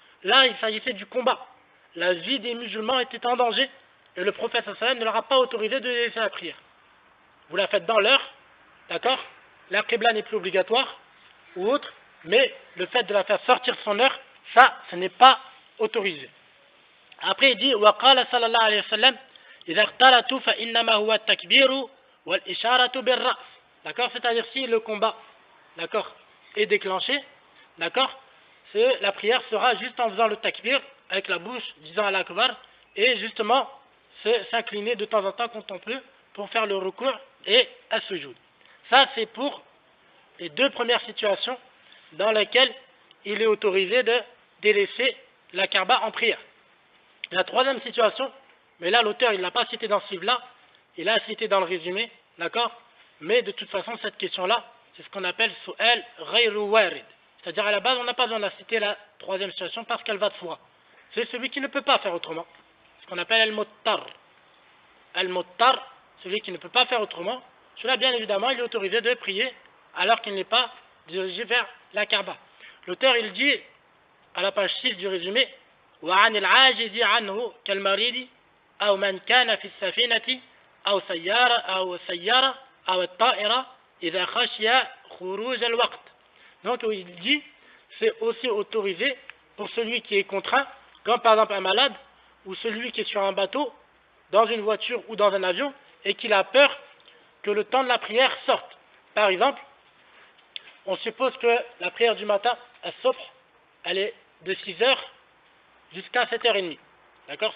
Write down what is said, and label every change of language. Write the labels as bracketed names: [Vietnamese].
[French] Là il s'agissait du combat. La vie des musulmans était en danger, et le prophète sallam ne leur a pas autorisé de laisser la prière. Vous la faites dans l'heure, d'accord, la qibla n'est plus obligatoire, ou autre, mais le fait de la faire sortir de son heure, ça, ce n'est pas autorisé. Après, il dit, [Arabic] وَقَالَ صلى الله عليه وسلم إِذَا اخْتَلَتُوا فَإِنَّمَا هُوَ التَّكْبِيرُ وَالْإِشَارَةُ بِالرَّأْسِ. [French] D'accord, c'est-à-dire si le combat, d'accord, est déclenché, d'accord, la prière sera juste en faisant le takbir, avec la bouche, disant Allah Akbar, et justement, s'incliner de temps en temps quand on peut, pour faire le recours et à ce jour. Ça, c'est pour les deux premières situations dans lesquelles il est autorisé de délaisser la Kaaba en prière. La troisième situation, mais là l'auteur il ne l'a pas cité dans ce livre-là, il l'a cité dans le résumé, d'accord, mais de toute façon cette question-là, c'est ce qu'on appelle [Arabic] su'al ghayru warid. [French] C'est-à-dire à la base on n'a pas besoin de la citer la troisième situation parce qu'elle va de soi. C'est celui qui ne peut pas faire autrement. Ce qu'on appelle al-muttar. Al-muttar, celui qui ne peut pas faire autrement, cela bien évidemment il est autorisé de prier alors qu'il n'est pas dirigé vers la Kaaba. L'auteur il dit à la page 6 du résumé [Arabic] وعن العاجز عنه كالمريض أو من كان في السفينة أو سيارة أو الطائرة إذا خشي خروج الوقت. [French] Donc il dit c'est aussi autorisé pour celui qui est contraint, comme par exemple un malade ou celui qui est sur un bateau, dans une voiture ou dans un avion et qu'il a peur que le temps de la prière sorte. Par exemple, on suppose que la prière du matin, as-subh, elle est de 6h jusqu'à 7h30. D'accord?